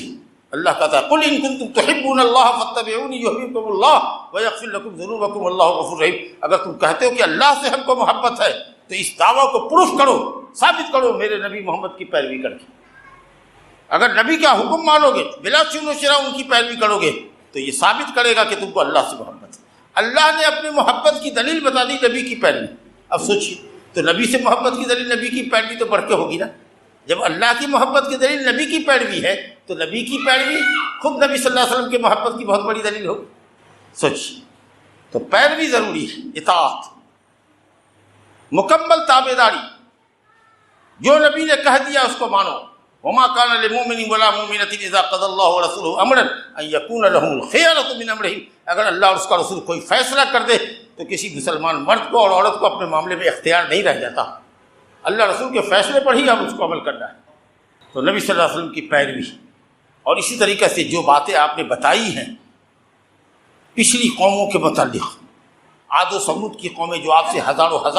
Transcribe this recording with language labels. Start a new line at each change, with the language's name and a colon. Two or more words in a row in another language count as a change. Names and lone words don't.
Urdu: اللہ کہتا ہے
Arabic: قل ان کنتم تحبون اللہ فاتبعونی یحببکم اللہ ویغفر لکم ذنوبکم واللہ غفور رحیم۔
Urdu: اگر تم کہتے ہو کہ اللہ سے ہم کو محبت ہے تو اس دعویٰ کو پروف کرو، ثابت کرو میرے نبی محمد کی پیروی کر کے۔ اگر نبی کا حکم مانو گے، بلا چون و چرا ان کی پیروی کرو گے، تو یہ ثابت کرے گا کہ تم کو اللہ سے محبت ہے۔ اللہ نے اپنی محبت کی دلیل بتا دی نبی کی پیروی۔ اب سوچیے، تو نبی سے محبت کی دلیل نبی کی پیروی تو بڑھ کے ہوگی نا۔ جب اللہ کی محبت کی دلیل نبی کی پیروی ہے تو نبی کی پیروی خود نبی
Arabic: صلی اللہ علیہ وسلم
Urdu: کے محبت کی بہت بڑی دلیل ہوگی۔ سوچیے، تو پیروی ضروری ہے، اطاعت، مکمل تابعداری، جو نبی نے کہہ دیا اس کو مانو۔
Arabic: وما كان لمؤمن ولا مؤمنة اذا قضى الله ورسوله امرا ان يكون لهم الخيرة من امرهم۔
Urdu: اگر اللہ اور اس کا رسول کوئی فیصلہ کر دے تو کسی مسلمان مرد کو اور عورت کو اپنے معاملے میں اختیار نہیں رہ جاتا، اللہ رسول کے فیصلے پر ہی اب اس کو عمل کرنا ہے۔ تو نبی
Arabic: صلی اللہ علیہ وسلم
Urdu: کی پیروی، اور اسی طریقے سے جو باتیں آپ نے بتائی ہیں پچھلی قوموں کے متعلق، عاد و ثمود کی قومیں جو آپ سے ہزاروں